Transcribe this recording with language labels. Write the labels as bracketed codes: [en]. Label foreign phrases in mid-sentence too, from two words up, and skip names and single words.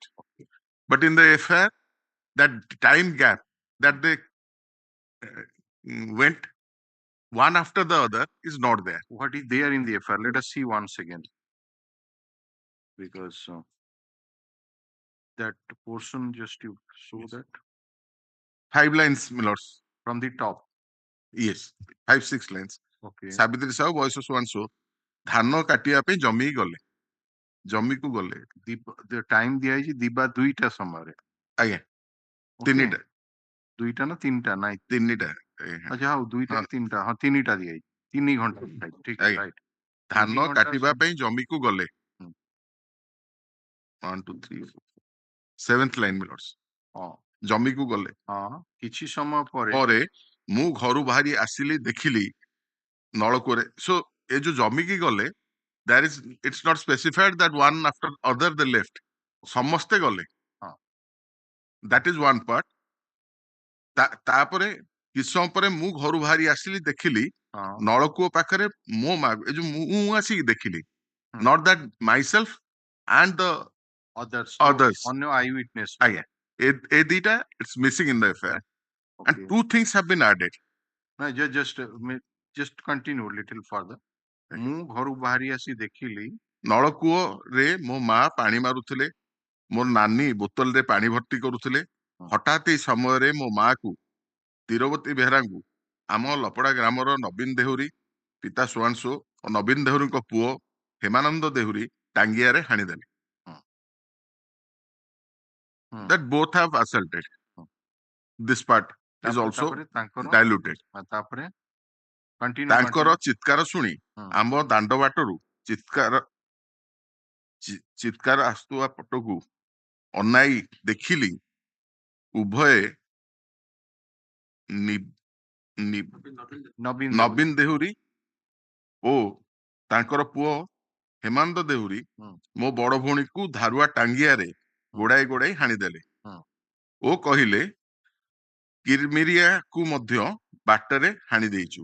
[en] But in the affair, that time gap that they went one after the other is not there. What is there in the FIR? Let us see once again. Because that portion just you show that 5 lines, Millers. from the top. Yes, 5-6 lines. Okay. [or] ସାବିତ୍ରୀ ସାହୁ ବୟସ ସୁଆଂଶୁ ଧାନ କାଟିବା ପାଇଁ ଜମିକି ଗଲେ ଜମିକୁ ଗଲେ ଟାଇମ ଦିଆଯାଇଛି ଦିବା 2ଟା ସମୟରେ ଆଜ୍ଞା 3ଟା 2ଟା ନା 3ଟା ନାଇଁ 3ଟା ଆଚ୍ଛା ହଉ 2ଟା 3ଟା ହଁ 3ଟା ଦିଆଯାଇଛି 3 ଘଣ୍ଟା ଠିକ ଆଜ୍ଞା। [en] ରାଇଟ [or] ଧାନ କାଟିବା ପାଇଁ ଜମିକୁ ଗଲେ 1 2 3 7th ଲାଇନ ମିଲର୍ସ ହଁ ଜମିକୁ ଗଲେ ହଁ କିଛି ସମୟ ପରେ ପରେ ମୁଁ ଘରୁ ବାହାରି ଆସିଲି ଦେଖିଲି ନଳକୂଅରେ ସୋ ଏ ଯୋଉ ଜମିକି ଗଲେ [en] there is it's not specified that one after other they left [or] ସମସ୍ତେ ଗଲେ [en] that is one part [or] ତାପରେ କିଛି ସମୟ ପରେ ମୁଁ ଘରୁ ବାହାରି ଆସିଲି ଦେଖିଲି ନଳକୂଅ ପାଖରେ ମୋ ମା ଏ ଯୋଉ ମୁଁ ଆସିକି ଦେଖିଲି [en] not that myself and the others ଅନ୍ୟ eye witness [or] ଆଜ୍ଞା ଏ ଦିଟା [en] it's missing in the affair and two things have been added. ନାଇଁ just continue little further. [or] ମୁଁ ଘରୁ ବାହାରି ଆସି ଦେଖିଲି ନଳକୂଅରେ ମୋ ମା ପାଣି ମାରୁଥିଲେ ମୋ ନାନୀ ବୋତଲରେ ପାଣି ଭର୍ତ୍ତି କରୁଥିଲେ ହଠାତ୍ ଏଇ ସମୟରେ ମୋ ମାକୁ ତୀରବତୀ ବେହେରାଙ୍କୁ ଆମ ଲପଡା ଗ୍ରାମର ନବୀନ ଦେହୁରୀ ପିତା ସୁଆଂଶୁ ଓ ନବୀନ ଦେହୁରୀଙ୍କ ପୁଅ ହେମାନନ୍ଦ ଦେହୁରୀ ଟାଙ୍ଗିଆରେ ହାଣିଦେଲେ. [en] That both have assaulted. This part is also diluted. [or] ତାଙ୍କର ଚିତ୍କାର ଶୁଣି ଆମ ଦାଣ୍ଡ ବାଟରୁ ଚିତ୍କାର ଆସୁଥିବା ପଟକୁ ଅନାଇ ଦେଖିଲି ଉଭୟ ନବୀନ ଦେହୁରୀ ଓ ତାଙ୍କର ପୁଅ ହେମାନନ୍ଦ ଦେହୁରୀ ମୋ ବଡ ଭଉଣୀକୁ ଧାରୁଆ ଟାଙ୍ଗିଆରେ ଗୋଡାଇ ଗୋଡାଇ ହାଣିଦେଲେ ଓ କହିଲେ କିରମିରିଆକୁ ମଧ୍ୟ ବାଟରେ ହାଣି ଦେଇଛୁ।